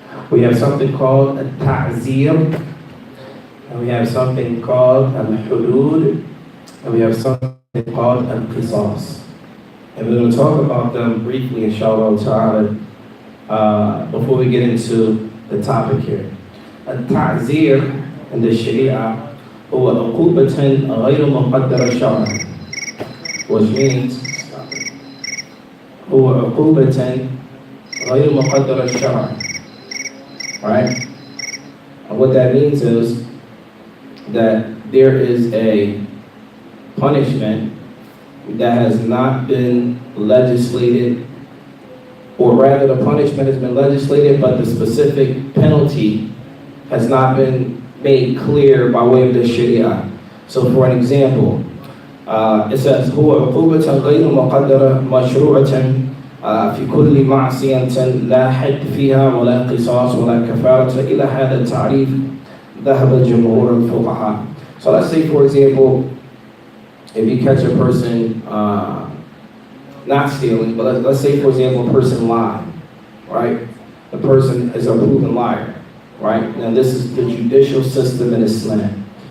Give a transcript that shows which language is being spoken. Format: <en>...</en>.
<en>We have something called a ta'zir, and we have something called al-hudud, and we have something called al-qisas. And we're going to talk about them briefly, inshallah ta'ala, before we get into the topic here. Al-ta'zir in the Sharia</en> <ar>هو عقوبة غير مقدرة شرعا,</ar> <en>which means</en> <ar>هو عقوبة غير مقدرة شرعا.</ar> <en>Right? And what that means is that there is a punishment that has not been legislated, or rather the punishment has been legislated, but the specific penalty has not been made clear by way of the Sharia. So for an example, it says</en> <ar>هو عقوبة غير مقدرة مشروعة في كل معصية لا حد فيها ولا قصاص ولا كفارة إلى هذا التعريف ذهب جمهور الفقهاء.</ar> <en>So let's say, for example, if you catch a person not stealing, but let's say, for example, a person lied, right? The person is a proven liar. Right? Now this is the judicial system in Islam.</en>